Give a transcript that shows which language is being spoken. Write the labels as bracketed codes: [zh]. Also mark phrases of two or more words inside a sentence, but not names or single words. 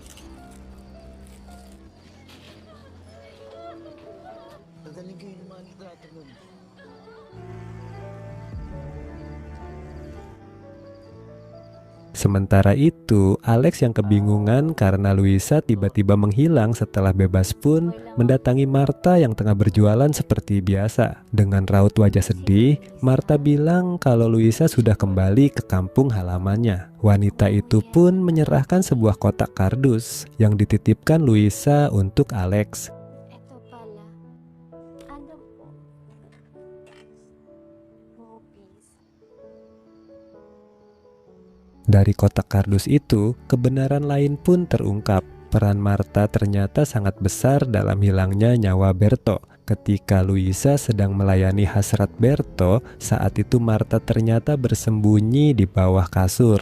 [id] Sementara itu, Alex yang kebingungan karena Luisa tiba-tiba menghilang setelah bebas pun mendatangi Marta yang tengah berjualan seperti biasa. Dengan raut wajah sedih, Marta bilang kalau Luisa sudah kembali ke kampung halamannya. Wanita itu pun menyerahkan sebuah kotak kardus yang dititipkan Luisa untuk Alex. [tl] Ito pala. Ano po? Movies. [id] Dari kotak kardus itu, kebenaran lain pun terungkap. Peran Marta ternyata sangat besar dalam hilangnya nyawa Berto. Ketika Luisa sedang melayani hasrat Berto, saat itu Marta ternyata bersembunyi di bawah kasur.